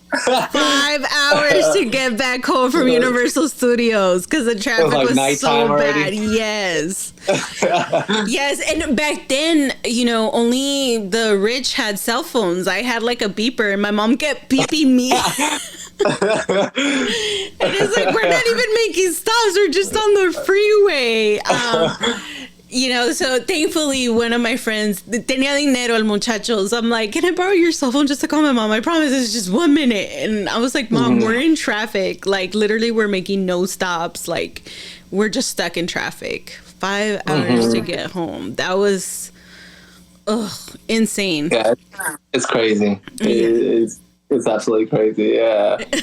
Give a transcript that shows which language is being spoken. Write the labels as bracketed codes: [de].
[en] 5 hours to get back home from Universal Studios because the traffic was so bad. Yes. Yes. And back then, only the rich had cell phones. I had like a beeper and my mom kept beeping me. And it's like, we're not even making stops. We're just on the freeway. So thankfully one of my friends [es] tenía dinero el muchacho. [en] So I'm like, can I borrow your cell phone just to call my mom? I promise it's just 1 minute. And I was like, Mom, we're in traffic. Like literally we're making no stops. Like we're just stuck in traffic. 5 hours to get home. That was insane. Yeah, it's crazy. It's absolutely crazy. Yeah.